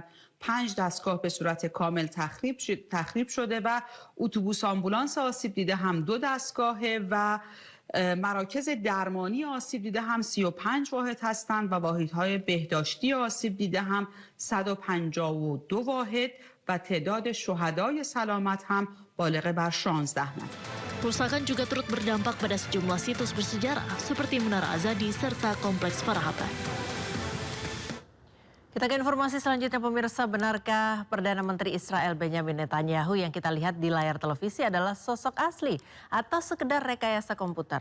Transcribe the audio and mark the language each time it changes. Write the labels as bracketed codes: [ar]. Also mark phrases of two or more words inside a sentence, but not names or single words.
[fa] 5 دستگاه به صورت کامل تخریب شده و اتوبوس آمبولانس آسیب دیده هم 2 دستگاهه و مراکز درمانی آسیب دیده هم 35 واحد هستند و واحدهای بهداشتی آسیب دیده هم 152 واحد و تعداد شهدای سلامت هم بالغ بر 16 نفر. [id] Kerusakan juga turut berdampak pada sejumlah situs bersejarah seperti Menara Azadi serta Kompleks Farahapa. Kita ke informasi selanjutnya, pemirsa. Benarkah Perdana Menteri Israel Benjamin Netanyahu yang kita lihat di layar televisi adalah sosok asli atau sekedar rekayasa komputer?